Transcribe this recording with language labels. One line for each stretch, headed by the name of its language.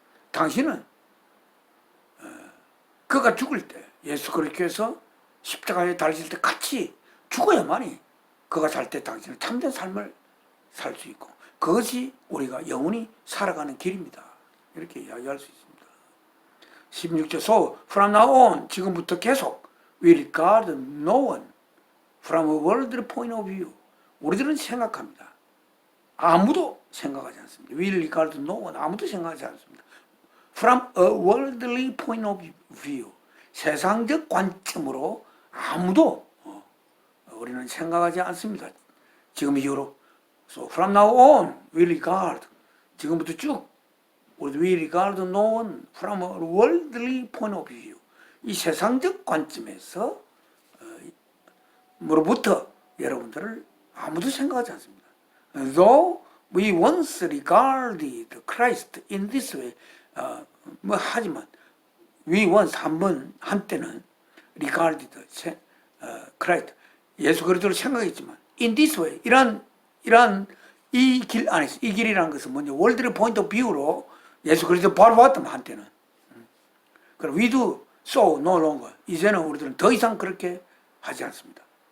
Korean: 당신은 그가 죽을 때 예수 그리스도께서 십자가에 달리실 때 같이 죽어야만이 그가 살 때 당신은 참된 삶을 살 수 있고 그것이 우리가 영원히 살아가는 길입니다. 이렇게 이야기할 수 있습니다. 16절
English: So from now on
Korean: 지금부터 계속
English: we regard no one from a worldly point of view
Korean: 우리들은 생각합니다. 아무도 생각하지 않습니다.
English: We regard no one
Korean: 아무도 생각하지 않습니다.
English: From a worldly point of view
Korean: 세상적 관점으로 아무도 우리는 생각하지 않습니다. 지금 이후로
English: So from now on we regard
Korean: 지금부터 쭉
English: we regard no one from a worldly point of view
Korean: 이 세상적 관점에서 뭐로부터 여러분들을 아무도 생각하지 않습니다.
English: Though we once regarded Christ in this way
Korean: 하지만
English: we once
Korean: 한때는
English: regarded Christ
Korean: 예수 그리스도를 생각했지만
English: in this way
Korean: 이러한 이 길 안에서 이 길이라는 것은 먼저
English: 월드리 포인트 오브 뷰로
Korean: 예수 그리스도 바로 봤다면 한때는 그럼
English: we do so no longer
Korean: 이제는 우리들은 더 이상 그렇게 하지 않습니다.